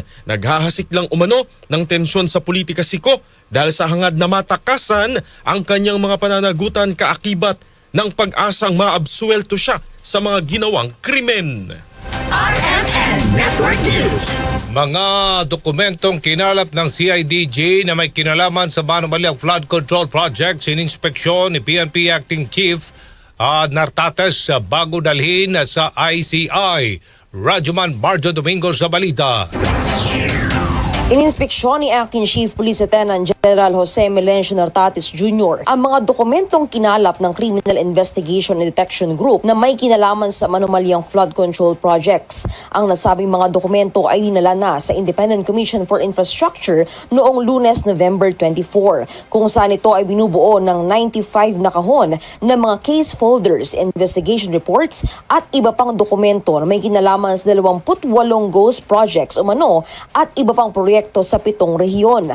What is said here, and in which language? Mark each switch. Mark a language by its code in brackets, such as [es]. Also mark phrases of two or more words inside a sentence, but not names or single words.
[tl] Naghahasik lang umano ng tensyon sa politika si Ko dahil sa hangad na matakasan ang kanyang mga pananagutan kaakibat ng pag-asang maabsuelto siya sa mga ginawang krimen. RMN Network News. Mga dokumentong kinalap ng CIDG na may kinalaman sa Manumaliang Flood Control Project sininspeksyon ni PNP Acting Chief Nartates bago dalhin sa ICI. Rajuman Marjo Domingo sa balita. Ininspeksyon ni Acting Chief Police Lieutenant General Jose Melencio Nartates Jr. ang mga dokumentong kinalap ng Criminal Investigation and Detection Group na may kinalaman sa Manumaliang Flood Control Projects. Ang nasabing mga dokumento ay dinala na sa Independent Commission for Infrastructure noong Lunes, November 24, kung saan ito ay binubuo ng 95 na kahon ng mga [en] case folders, investigation reports [tl] at iba pang dokumento na may kinalaman sa 28 [en] ghost projects [tl] umano at iba pang proyekto proyekto sa 7 rehiyon.